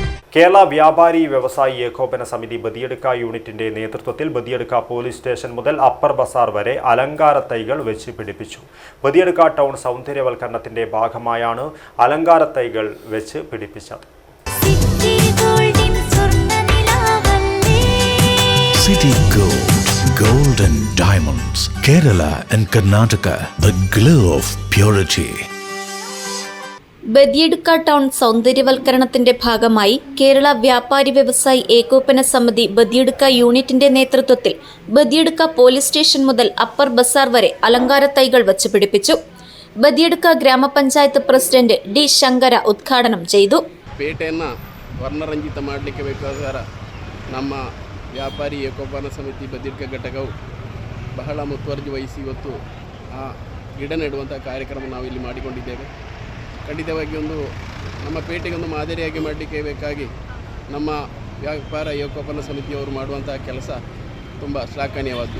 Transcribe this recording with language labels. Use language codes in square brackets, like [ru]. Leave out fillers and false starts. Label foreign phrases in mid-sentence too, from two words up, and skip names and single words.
[ml] കേരള വ്യാപാരി വ്യവസായി ഏകോപന സമിതി ബദിയടുക്ക യൂണിറ്റിന്റെ നേതൃത്വത്തിൽ ബദിയടുക്ക പോലീസ് സ്റ്റേഷൻ മുതൽ അപ്പർ ബസാർ വരെ അലങ്കാര തൈകൾ വെച്ച് പിടിപ്പിച്ചു. ബദിയടുക്ക ടൗൺ സൗന്ദര്യവൽക്കരണത്തിന്റെ ഭാഗമായാണ് അലങ്കാര തൈകൾ വെച്ച് പിടിപ്പിച്ചത്. [en] City Gold and Diamonds, Kerala and Karnataka, the glow of purity. [ml] ബദിയടുക്ക ടൗൺ സൗന്ദര്യവൽക്കരണത്തിന്റെ ഭാഗമായി കേരള വ്യാപാരി വ്യവസായി ഏകോപന സമിതി ബദിയടുക്ക യൂണിറ്റിന്റെ നേതൃത്വത്തിൽ ബദിയടുക്ക പോലീസ് സ്റ്റേഷൻ മുതൽ അപ്പർ ബസാർ വരെ അലങ്കാര തൈകൾ വച്ച് പിടിപ്പിച്ചു. ബദിയടുക്ക ഗ്രാമപഞ്ചായത്ത് പ്രസിഡന്റ് ಡಿ ಶಂಕರ ಉದ್ಘಾಟനം ചെയ്തു. [kn] ಪೇಟೆಯನ್ನು ವರ್ಣರಂಜಿತ ಮಾಡಲಿಕ್ಕೆ ಬೇಕಾದ ನಮ್ಮ ವ್ಯಾಪಾರಿ ಏಕೋಪನ ಸಮಿತಿ ಬದಿಯಡ್ಕ ಘಟಕವು ಬಹಳ ಮುತುವರ್ಜಿ ವಹಿಸಿ ಇವತ್ತು ಆ ಗಿಡ ನೆಡುವಂಥ ಕಾರ್ಯಕ್ರಮ ನಾವು ಇಲ್ಲಿ ಮಾಡಿಕೊಂಡಿದ್ದೇವೆ. ಖಂಡಿತವಾಗಿ ನಮ್ಮ ಪೇಟೆಗೆ ಮಾದರಿಯಾಗಿ ಮಾಡಲಿಕ್ಕೆ ಬೇಕಾಗಿ ನಮ್ಮ ವ್ಯಾಪಾರ ಏಕೋಪನ ಸಮಿತಿಯವರು ಮಾಡುವಂಥ ಕೆಲಸ ತುಂಬ ಶ್ಲಾಘನೀಯವಾದ್ದು.